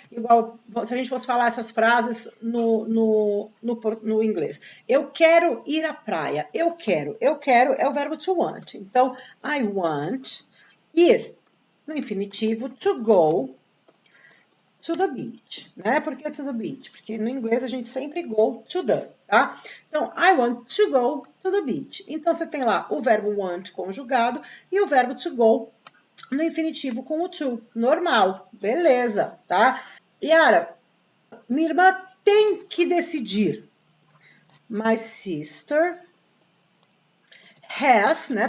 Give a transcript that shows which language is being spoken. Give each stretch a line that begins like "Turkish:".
Portuguese: Igual se a gente fosse falar essas frases no inglês. Eu quero ir à praia. Eu quero é o verbo to want.
English: Então, I want ir.
Portuguese: No infinitivo,
English: to go to the beach, né?
Portuguese: Por que
English: to the beach?
Portuguese: Porque no inglês a gente sempre
English: go to the,
Portuguese: tá?
English: Então, I want to go to the beach.
Portuguese: Então, você tem lá o verbo want conjugado e o verbo to go no infinitivo com o to, normal, beleza, tá? Yara, minha irmã tem que decidir.
English: My sister has, né?